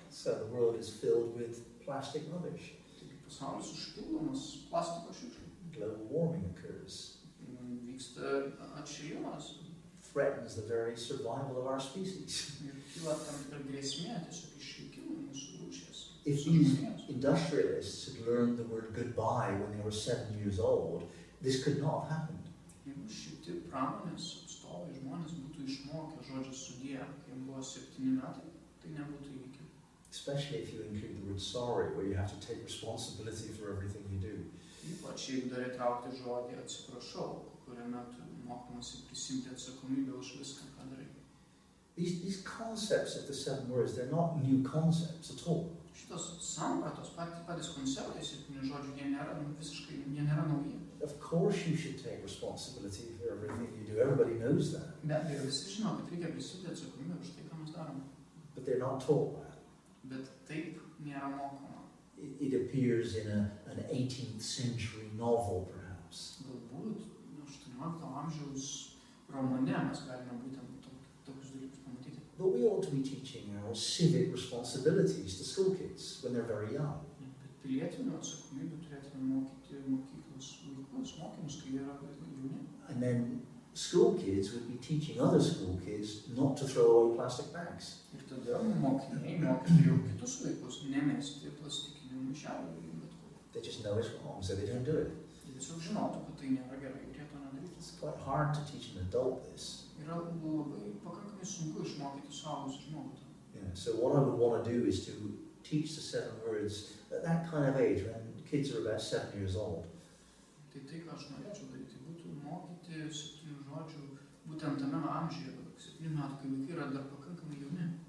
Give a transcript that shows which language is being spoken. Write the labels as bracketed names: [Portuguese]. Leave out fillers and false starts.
[English] So the world is filled with plastic rubbish. [Lithuanian] Taigi pasaulis užpildomas plastiko šiukšlių. [English] Global warming occurs. [Lithuanian] Vyksta atšilimas. [English] threatens the very survival of our species. [Lithuanian] Ir kyla tam tikra grėsmė tiesiog išlikimui mūsų rūšies. [English] If these industrialists had learned the word goodbye when they were 7 years old, this could not have happened. [Lithuanian] Jeigu šitie pramonės atstovai žmonės būtų išmokę žodžią sudie, kai jiems buvo 7 metai, tai nebūtų įvykę. [English] Especially if you include the word sorry, where you have to take responsibility for everything you do. [Lithuanian] Ypač jeigu dar įtraukti žodį atsiprašau, kuriame tu mokomasi prisimti atsakomybę už viską, ką darai. [English] These concepts of the 7 words, they're not new concepts at all. [Lithuanian] Šitos sampratos, patys konceptai 7 žodžių, jie nėra nauji. [English] Of course you should take responsibility for everything you do. Everybody knows that. [Lithuanian] Be abejo, visi žino, kad reikia prisimti atsakomybę už tai, ką mes darome. [English] But they're not taught that. [Lithuanian] Bet taip nėra mokoma. [English] It appears in an 18th century novel, perhaps. [Lithuanian] Galbūt 18 amžiaus romane mes galime būtent tokius dalykus pamatyti. [English] But we ought to be teaching our civic responsibilities to school kids when they're very young. [Lithuanian] Bet pilietinių atsakomybių turėtume mokyti mokyklos vaikus, mokymus, kai jie yra jauni. [English] And then school kids would be teaching other school kids not to throw away plastic bags. [Lithuanian] Ir tada mokiniai mokytų jau kitus vaikus nemesti plastikinių maišelių bet kur. [English] They just know it's wrong, so they don't do it. [Lithuanian] Jie tiesiog žinotų, kad tai nėra gerai, ir jie to nedaryti. [English] It's quite hard to teach an adult this. [Lithuanian] Yra labai pakankamai sunku išmokyti suaugusį žmogų. [English] Yeah, so what I would want to do is to teach the 7 words at that kind of age, when kids are about 7 years old. [Lithuanian] Tai, ką aš norėčiau daryti, būtų mokyti 7 žodžių būtent tame amžiuje, 7 metų, kai vaikai yra dar pakankamai jauni.